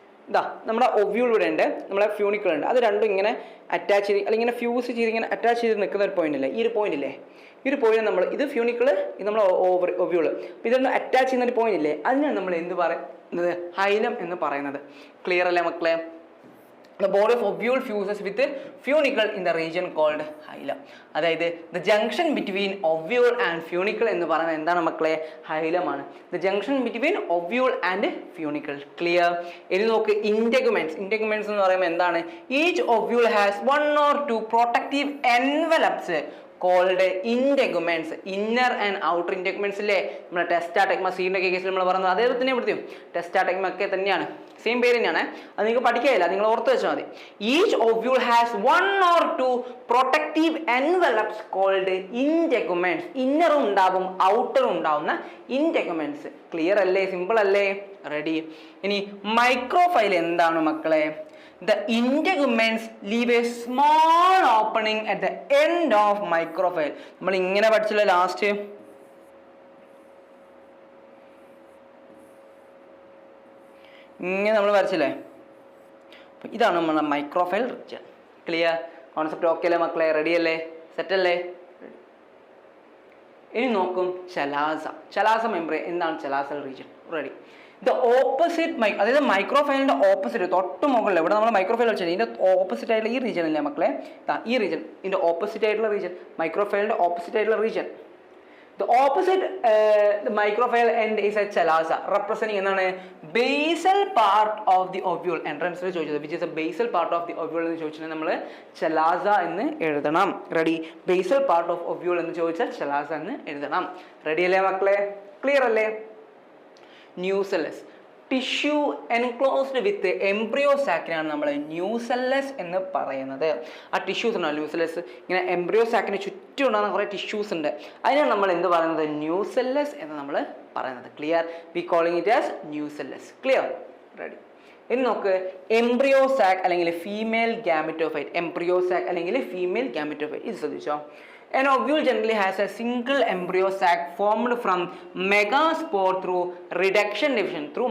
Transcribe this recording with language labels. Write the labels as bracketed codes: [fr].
[ml] ഇതാ നമ്മുടെ ഒവ്യൂൾ ഇവിടെ ഉണ്ട്, നമ്മളെ ഫ്യൂണിക്കിൾ ഉണ്ട്. അത് രണ്ടും ഇങ്ങനെ അറ്റാച്ച് ചെയ്ത് അല്ലെങ്കിൽ ഇങ്ങനെ ഫ്യൂസ് ചെയ്ത് ഇങ്ങനെ അറ്റാച്ച് ചെയ്ത് നിൽക്കുന്ന ഒരു പോയിന്റ് ഇല്ലേ, ഈ ഒരു പോയിന്റ് ഇല്ലേ, ഈ ഒരു പോയിന്റ് നമ്മൾ ഇത് ഫ്യൂണിക്കിൾ, ഇത് നമ്മൾ ഒവ്യൂൾ, ഇതൊന്ന് അറ്റാച്ച് ചെയ്യുന്ന ഒരു പോയിന്റ് ഇല്ലേ, അതിനാണ് നമ്മൾ എന്ത് പറയുന്നത്? ഹൈലം എന്ന് പറയുന്നത്. ക്ലിയർ അല്ലേ മക്കളെ? [en] The body of ovule fuses with funicle in the region called hilum. [ml] അതായത് [en] the junction between ovule and funicle [ml] എന്ന് പറയുന്നത് എന്താണ് മക്കളെ? ഹൈലമാണ്. [en] The junction between ovule and funicle. [ml] Clear? ഇനി നോക്ക്, ഇന്റഗുമെന്റ്സ്. ഇന്റഗുമെന്റ്സ് എന്ന് പറയുമ്പോൾ എന്താണ്? [en] Each ovule has one or two protective envelopes called integuments. [ml] Inner and outer ഇന്റഗുമെന്റ്സ് ഇല്ലേ, നമ്മുടെ ടെസ്റ്റാടെഗ്മ സീഡിന്റെ കേസിൽ നമ്മൾ പറഞ്ഞത് അതേ തന്നെ ഇവിടുത്തെയും ടെസ്റ്റാടെഗ്മ ഒക്കെ തന്നെയാണ്, സെയിം പേര് തന്നെയാണ്. അത് നിങ്ങൾക്ക് പഠിക്കാനില്ല, നിങ്ങൾ ഓർത്ത് വെച്ചാൽ മതി. [en] Each ovule has one or two protective envelopes called integuments. [ml] ഇന്നറും ഉണ്ടാവും ഔട്ടറും ഉണ്ടാവുന്ന ഇന്റഗുമെന്റ്സ്. ക്ലിയർ അല്ലേ? സിമ്പിൾ അല്ലേ? റെഡി? ഇനി മൈക്രോഫൈൽ എന്താണ് മക്കളെ? [en] The integuments leave a small opening at the end of microfile. [ml] നമ്മൾ ഇങ്ങനെ പഠിച്ചില്ല ലാസ്റ്റ്, ഇങ്ങനെ നമ്മൾ വരച്ചില്ലേ? ഇതാണ് നമ്മുടെ മൈക്രോഫൈൽ റീജിയൻ. ക്ലിയർ? കോൺസെപ്റ്റ് ഓക്കെ അല്ലേ മക്കളെ? റെഡി അല്ലേ? സെറ്റ് അല്ലേ? ഇനി നോക്കും ചലാസ. ചലാസ മെംബ്രെയിൻ. എന്താണ് chalazal region? Ready? The opposite അതായത് മൈക്രോഫൈലിന്റെ ഓപ്പോസിറ്റ് തൊട്ട് മുകളിൽ ഇവിടെ നമ്മൾ മൈക്രോഫൈൽ വെച്ചാൽ ഇതിന്റെ ഓപ്പോസിറ്റ് ആയിട്ടുള്ള ഈ റീജിയൻ അല്ലേ മക്കളെ? ഈ റീജിയൻ, ഇതിന്റെ ഓപ്പോസിറ്റ് ആയിട്ടുള്ള റീജിയൻ, മൈക്രോഫൈലിന്റെ ഓപ്പോസിറ്റ് ആയിട്ടുള്ള region. [en] The opposite the microphile end is a chalaza, representing എന്താണ്? basal part of the ovule. [ml] entrance ൽ ചോദിച്ചത് [en] which is a basal part of the ovule [ml] എന്ന് ചോദിച്ചാൽ നമ്മൾ chalaza എന്ന് എഴുതണം. Ready? basal part of ovule എന്ന് ചോദിച്ചാൽ chalaza എന്ന് എഴുതണം. റെഡി അല്ലേ മക്കളെ? ക്ലിയർ അല്ലേ? ന്യൂസെല്ലസ്. ടിഷ്യൂ എൻക്ലോസ്ഡ് വിത്ത് എംബ്രിയോ സാക്കിനാണ് നമ്മൾ ന്യൂസെല്ലസ് എന്ന് പറയുന്നത്. ആ ടിഷ്യൂസ് ഉണ്ടോ ന്യൂസെല്ലസ്, ഇങ്ങനെ എംബ്രിയോ സാക്കിന് ചുറ്റും ഉണ്ടാകുന്ന കുറേ ടിഷ്യൂസ് ഉണ്ട്, അതിനാണ് നമ്മൾ എന്ത് പറയുന്നത്? ന്യൂസെല്ലസ് എന്ന് നമ്മൾ പറയുന്നത്. Clear? [en] We calling it as nucellus. [ml] Clear? Ready? ഇനി നോക്ക്, എംബ്രിയോ സാക്ക് അല്ലെങ്കിൽ ഫീമെയിൽ ഗാമറ്റോഫൈറ്റ്. എംബ്രിയോ സാക്ക് അല്ലെങ്കിൽ ഫീമെയിൽ ഗാമറ്റോഫൈറ്റ്, ഇത് ശ്രദ്ധിച്ചോ? [en] An ovule generally has a single embryo sac formed from megaspore through reduction division.